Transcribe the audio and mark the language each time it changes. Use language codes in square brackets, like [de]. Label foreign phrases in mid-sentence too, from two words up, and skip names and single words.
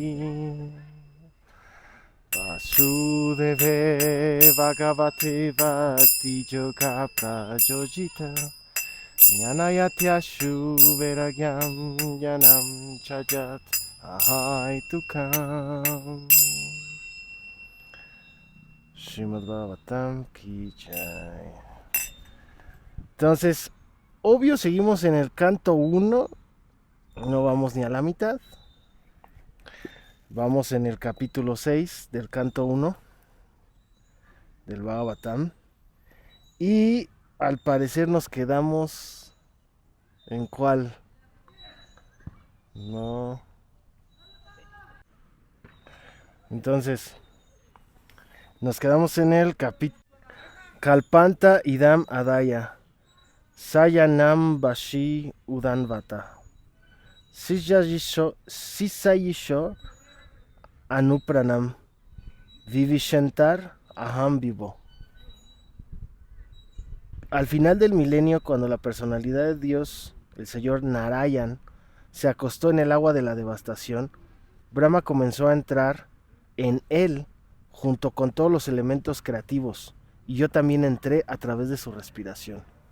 [sa] Vasudeve Bhagavate Bhakti Yoga Prajojita Jnanayatyashu Veragyam Jnanam Chajat Ahaitukam. [hi] Srimad Bhagavatam Ki Jai. [es] Entonces, obvio, seguimos en el canto 1. No vamos ni a la mitad. Vamos en el capítulo 6 del canto 1 del Bhagavatam. Y al parecer nos quedamos en cuál. No. Entonces, nos quedamos en el capítulo [sa] Kalpanta Idam Adaya Sayanam Bashi Udanvata Sisayisho Anupranam Vivishentar Aham Vivo. [es] Al final del milenio, cuando la personalidad de Dios, el señor Narayan, se acostó en el agua de la devastación, Brahma comenzó a entrar en él junto con todos los elementos creativos, y yo también entré a través de su respiración.